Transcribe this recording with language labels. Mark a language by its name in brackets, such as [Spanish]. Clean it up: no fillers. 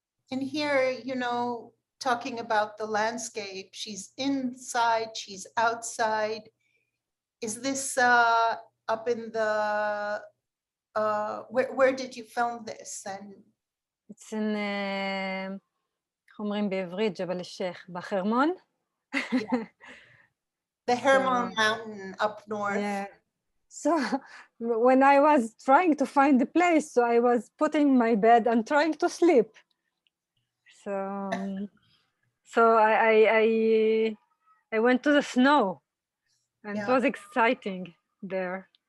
[English] And here, you know, talking about the landscape, she's inside, she's outside. Is this up in the, where did you film this? And it's in, [Hebrew] איך אומרים בעברית, ג'בל א-שייח, בחרמון. [English] the Hermon Mountain up north. Yeah. So when I was trying to find the place, so I was putting my bed and trying to sleep. So I went to the snow, and it was exciting there.